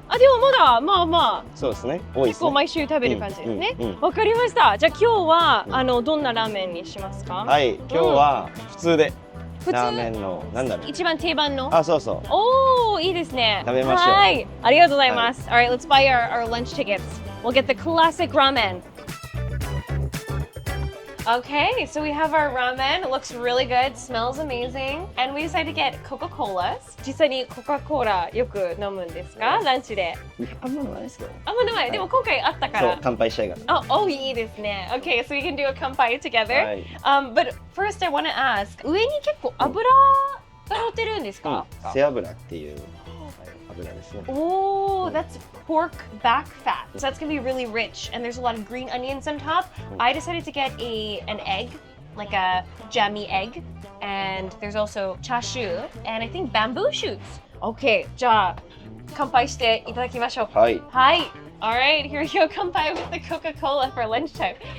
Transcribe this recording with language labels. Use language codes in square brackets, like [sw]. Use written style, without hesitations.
[ja] あ、でもまだまあまあそうですね。多いですね。結構毎週食べる感じですね。うんうんうん、わかりました。じゃあ今日はどんなラーメンにしますか？はい、今日は普通で。普普通ラーメンのなんだろう。一番定番の。あ、そうそう。おー、いいですね。食べましょう。はい、ありがとうございます。 [en] Alright, let's buy our lunch tickets. We'll get the classic ramen. Okay, so we have our ramen. It looks really good, smells amazing. And we decided to get Coca-Colas. [ja] 実際にコカ・コーラよく飲むんですか？ランチで。あんまないですよ。あんまない。でも今回あったかそう、ら。乾杯したいから。 Oh, いいですね。 [en] Okay, so we can do a 乾杯 together. [ja] はい。 [en] But first I want to ask, [ja] 上に結構油が乗ってるんですか？背脂っていう油ですね。 [en] Oh, that's pork back fat. So that's gonna be really rich, and there's a lot of green onions on top. I decided to get an egg, like a jammy egg, and there's also chashu, and I think bamboo shoots. [ja] Okay, じゃあ乾杯していただきましょう。はい。 [en] はい。Alright, here we go. 乾杯 with the Coca-Cola for lunchtime.